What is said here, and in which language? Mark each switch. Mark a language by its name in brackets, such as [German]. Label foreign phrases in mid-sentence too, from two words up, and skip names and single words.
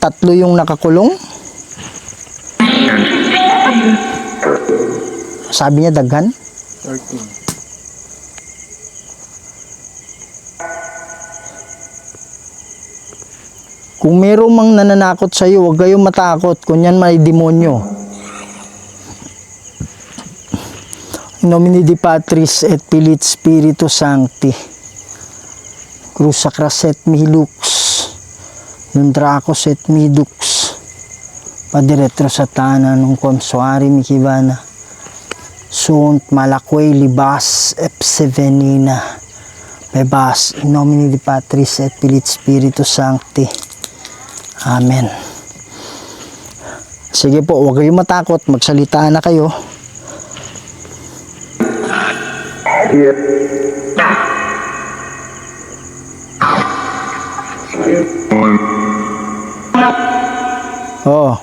[Filipino] 3 yung nakakulong? Sabi niya daghan? 13. Kung merong mang nananakot sa iyo, huwag kayong matakot. Kunyan may demonyo. [Latin] In nomine Dei Patris et Filii Spiritus Sancti. Cruz sacras et mihi lux. Non dracos et mihi dux. Padretro satana non consoari mihi vana. Sunt malaquei libas epse venina. Bebas in nomine Dei Patris et Filii Spiritus Sancti. Amen. [Filipino] Sige po, huwag kayong matakot. Magsalita na kayo. Oh.